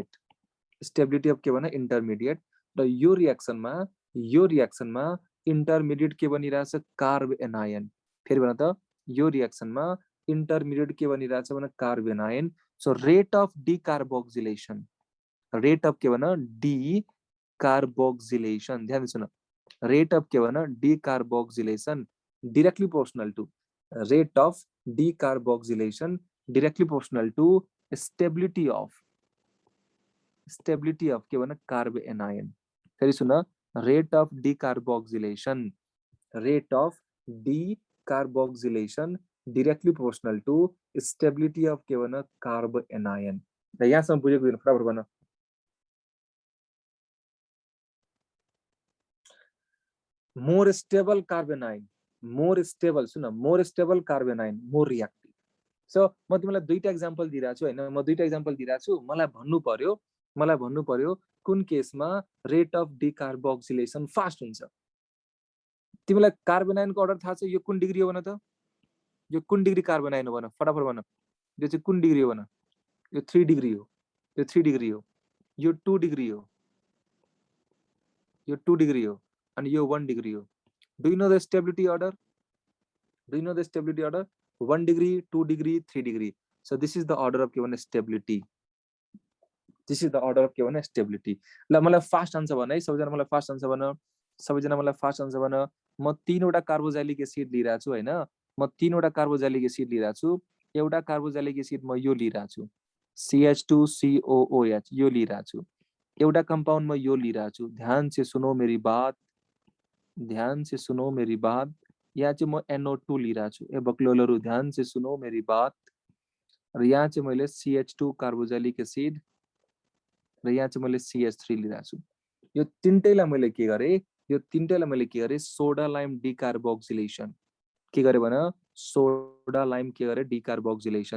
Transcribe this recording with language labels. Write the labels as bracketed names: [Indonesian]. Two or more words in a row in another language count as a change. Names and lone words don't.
[English] stability of [Nepali] के भन, इंटरमीडिएट। र यो रिएक्सनमा इंटरमीडिएट के बनिरहेछ, [English] carb anion. [Nepali] फेरि भन त, यो रिएक्सनमा इंटरमीडिएट के बनिरहेछ भन, [English] carb anion. so rate of decarboxylation, rate of [Nepali] के भन, डिकार्बोक्सिलेसन। ध्यान सुन, [English] rate of [Nepali] के भन, [English] decarboxylation directly proportional to rate of decarboxylation directly proportional to stability of [Nepali] के भन [English] carb anion. [Nepali] फेरि सुन, [English] rate of decarboxylation directly proportional to stability of [Nepali] के भन [English] carb anion. [Nepali] र यहाँसम्म बुझेको छैन, फटाफट भन। [English] more stable carbon ion, more stable, सुन, more stable carbon ion, more reactive। [Nepali] सो म तिमीलाई दुईटा एक्जाम्पल दिइरहेको छु हैन, म दुईटा एक्जाम्पल दिइरहेको छु। मलाई भन्नु पर्यो कुन केसमा [English] rate of decarboxylation [Nepali] फास्ट हुन्छ। तिमीलाई कार्बन आयनको अर्डर थाहा छ, यो कुन डिग्री हो भन त? यो कुन [English] degree carbon ion [Nepali] हो भन, फटाफट भन। यो चाहिँ कुन डिग्री हो भन? यो 3 डिग्री हो, यो 3 डिग्री हो, यो 2 डिग्री हो, यो 2 डिग्री हो, अनि यो 1 डिग्री हो। [English] do you know the stability order? 1 डिग्री, 2 डिग्री, 3 डिग्री। So this is the order of given stability. This is the order of given stability. [Nepali] ल मलाई [English] fast answer [Nepali] भन है, सबैजना मलाई [English] fast answer [Nepali] भन। सबैजना मलाई [English] fast answer [Nepali] भन। म 3 वटा [English] carboxylic acid [Nepali] लिइरहेको छु हैन, म 3 वटा [English] carboxylic acid [Nepali] लिइरहेको छु। एउटा [English] carboxylic acid [Nepali] म यो लिइरहेको छु, CH2COOH, यो लिइरहेको छु। एउटा कम्पाउन्ड म यो लिइरहेको छु। [Hindi] ध्यान से सुनो मेरी बात, ध्यान से सुनो मेरी बात। [Nepali] यहाँ चाहिँ म NO2 लिइरहेको छु। ए बक्लोलहरु, [Hindi] ध्यान से सुनो मेरी बात। [Nepali] र यहाँ चाहिँ मैले CH2 [English] carboxylic acid [Nepali] र यहाँ चाहिँ मैले CH3 लिइरहेको छु। यो तीनटैलाई मैले के गरे? यो तीनटैलाई मैले के गरे? [English] soda lime decarboxylation [Nepali] के गरे भन? [English] soda lime [Nepali] के गरे? डिकार्बोक्सिलेसन।